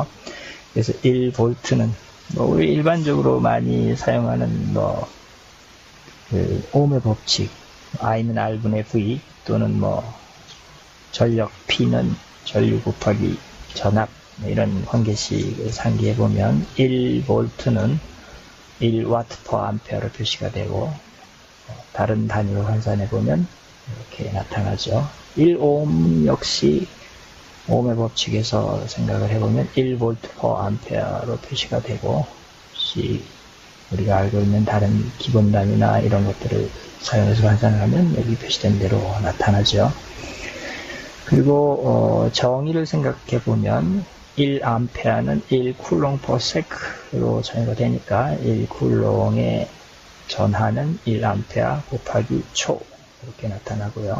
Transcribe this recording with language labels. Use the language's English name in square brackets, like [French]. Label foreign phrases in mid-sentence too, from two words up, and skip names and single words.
[Korean] 그래서 1볼트는 뭐 우리 일반적으로 많이 사용하는 그 ohm의 법칙 I는 R분의 V 또는 전력 P는 전류 곱하기 전압 이런 관계식을 상기해 보면 1볼트는 1W [English] per Ampere [Korean] 로 표시가 되고 다른 단위로 환산해 보면 이렇게 나타나죠. 1오hm 역시 ohm의 법칙에서 생각을 해보면 1V [English] per Ampere [Korean] 로 표시가 되고 혹시 우리가 알고 있는 다른 기본 단위나 이런 것들을 사용해서 환산을 하면 여기 표시된 대로 나타나죠. 그리고 정의를 생각해 보면 1Ampere는 1쿨롱 [English] per sec [Korean] 로 정의가 되니까 1쿨롱의 전하는 1A 곱하기 초 이렇게 나타나고요.